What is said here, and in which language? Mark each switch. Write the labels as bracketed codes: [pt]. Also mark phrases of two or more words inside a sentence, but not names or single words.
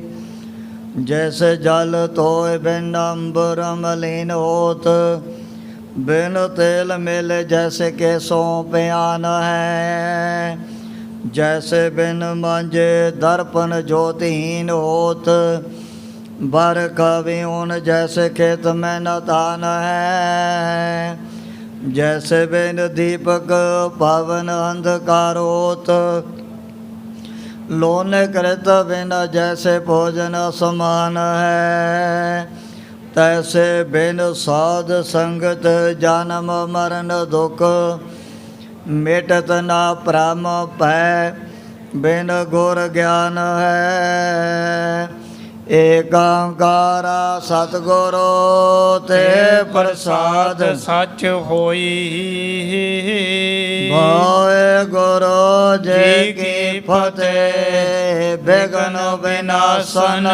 [bra] ਜੈਸੇ ਜਲ ਧੋਏ ਬਿਨ ਅੰਬਰ ਮਲੀਨ ਹੋਤ, ਬਿਨ ਤੇਲ ਮਿਲ ਜੈਸੇ ਕੇਸੋਂ ਪਿਆਨ ਹੈ। ਜੈਸੇ ਬਿਨ ਮਾਂਜੇ ਦਰਪਨ ਜੋਤਹੀਨ ਹੋਤ, बर कविउन जैसे खेत में न तान है। जैसे बिन दीपक पवन अंधकार होत, लोन कृत बिन जैसे भोजन समान है। तैसे बिन साध संगत जन्म मरण दुख, मिटत न भ्रम भय बिन गुर ज्ञान है। [pa] ਏਕੰਕਾਰ ਸਤਿਗੁਰੂ ਤੇ ਪ੍ਰਸਾਦ ਸੱਚ ਹੋਈ। ਵਾਹਿਗੁਰੂ ਜੀ ਕੀ ਫਤਿਹ। ਬਿਘਨ ਵਿਨਾਸ਼ਨ